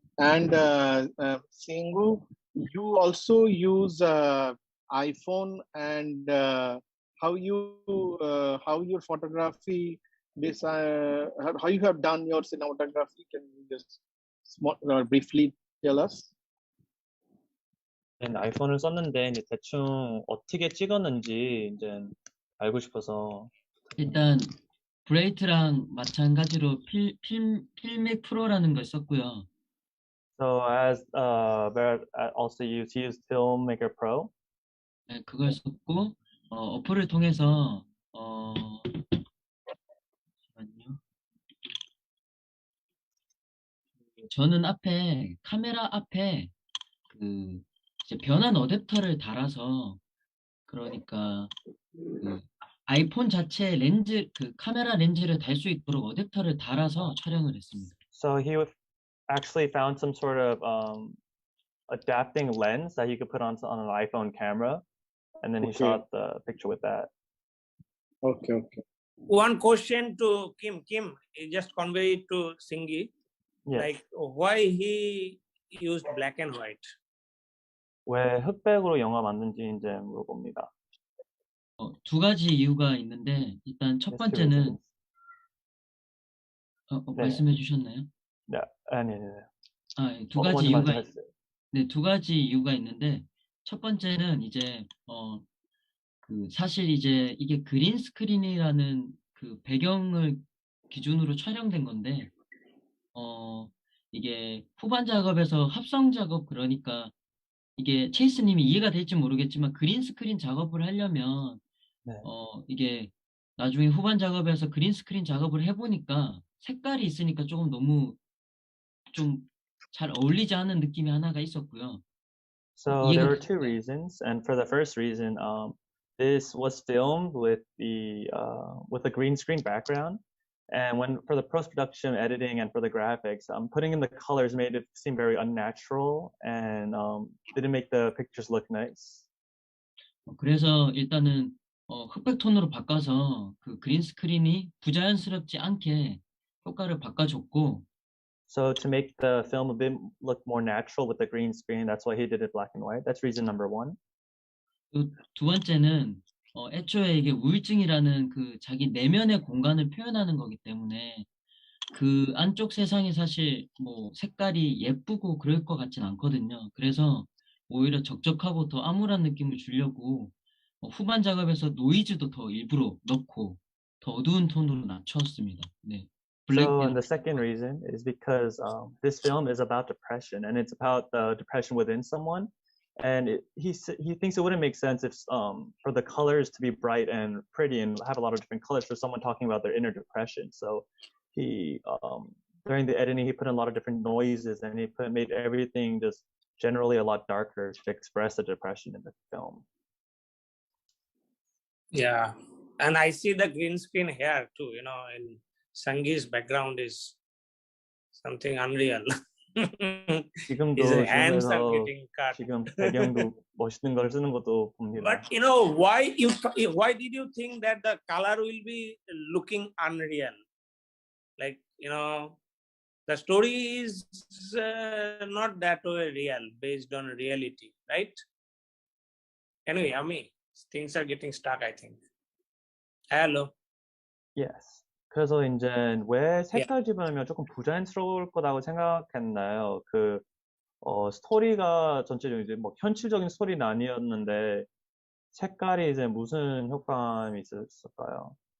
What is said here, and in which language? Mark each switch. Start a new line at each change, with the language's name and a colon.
English: And Singhu, you also use iPhone, and how your photography this how you have done your cinematography? Can you just briefly tell us?
Korean: 아이폰을 썼는데 이제 대충 어떻게 찍었는지 이제 알고 싶어서. 일단 브레이트랑 마찬가지로 필맥 프로라는 걸 썼고요.
English: So as Beraat also used, he used Filmmaker Pro.
Korean: 네, 그걸 썼고 어플을 통해서 잠시만요. 저는 앞에 카메라 앞에 그 이제 변환 어댑터를 달아서 그러니까 그 아이폰 자체 렌즈 그 카메라 렌즈를 달 수 있도록 어댑터를 달아서 촬영을 했습니다.
English: So he actually found some sort of adapting lens that he could put on an iPhone camera, and then he shot the picture with that. Okay. One question to Kim. Kim, just convey it to Singhi. Yes. Like, why he used black and white?
Korean: 왜 흑백으로 영화 만든지 이제 물어봅니다. 두 가지 이유가 있는데 일단 첫 번째는 말씀해 주셨나요? 네, 아니. 두 가지 이유가 두 가지 이유가 있는데 첫 번째는 이제 그 사실 이제 이게 그린 스크린이라는 그 배경을 기준으로 촬영된 건데 이게 후반 작업에서 합성 작업 그러니까 이게 체이스님이 이해가 될지 모르겠지만 그린 스크린 작업을 하려면 이게 나중에 후반 작업에서 그린 스크린 작업을 해보니까 색깔이 있으니까 조금 너무 좀 잘 어울리지 않은 느낌이 하나가 있었고요.
English: So there were two reasons, and for the first reason, this was filmed with a green screen background, and for the post-production editing and for the graphics, putting in the colors made it seem very unnatural and didn't make the pictures look nice.
Korean: 그래서 일단은 흑백 톤으로 바꿔서 그 그린 스크린이 부자연스럽지 않게 효과를 바꿔줬고.
English: So to make the film a bit look more natural with the green screen, that's why he did it black and white. That's reason number one.
Korean: 두 번째는 애초에 이게 우울증이라는 그 자기 내면의 공간을 표현하는 거기 때문에 그 안쪽 세상이 사실 뭐 색깔이 예쁘고 그럴 것 같진 않거든요. 그래서 오히려 적적하고 더 암울한 느낌을 주려고 후반 작업에서 노이즈도 더 일부러 넣고 더 어두운 톤으로 낮췄습니다. 네.
English: So and the second reason is because this film is about depression, and it's about the depression within someone. And he thinks it wouldn't make sense if for the colors to be bright and pretty and have a lot of different colors for someone talking about their inner depression. So he during the editing he put in a lot of different noises, and he made everything just generally a lot darker to express the depression in the film. Yeah, and I see the green screen here too. You know, and Sangi's background is something unreal.
Korean: 지금도
English: His hands are
Korean: 지금에서
English: getting cut.
Korean: 지금 배경도 멋있는 걸 쓰는 것도 봅니다.
English: But you know why did you think that the color will be looking unreal? Like, you know, the story is not that way real, based on reality, right? Anyway, Ami, things are getting stuck, I think. Hello. Yes.
Korean: 그래서 이제 왜 색깔 집어넣으면 조금 부자연스러울 거라고 생각했나요? 스토리가 전체적으로 이제 뭐 현실적인 스토리는 아니었는데 색깔이 이제 무슨 효과음이 있었을까요?